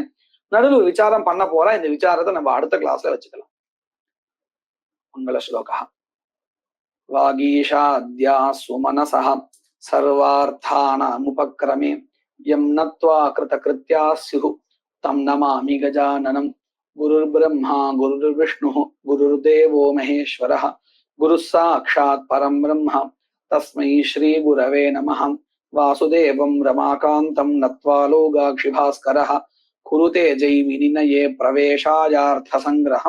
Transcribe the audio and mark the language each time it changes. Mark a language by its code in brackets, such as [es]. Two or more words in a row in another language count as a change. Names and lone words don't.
[ta] நடுவில் ஒரு விசாரம் பண்ண போறா. இந்த விசாரத்தை நம்ம அடுத்த கிளாஸ்ல வச்சுக்கலாம். மங்கள ஸ்லோகா. [sa] वागीशाद्याः सुमनसः सर्वार्थानामुपक्रमे यं नत्वा कृतकृत्याः स्युः तं नमामि गजाननम्. गुरुर् ब्रह्मा गुरुर् विष्णुः गुरुर्देवो महेश्वरः गुरुः साक्षात् परं ब्रह्म तस्मै श्री गुरवे नमः. वासुदेवं रमाकान्तं नत्वा लौगाक्षि भास्करः कुरुते जैमिनिनये प्रवेशायार्थ संग्रहम्.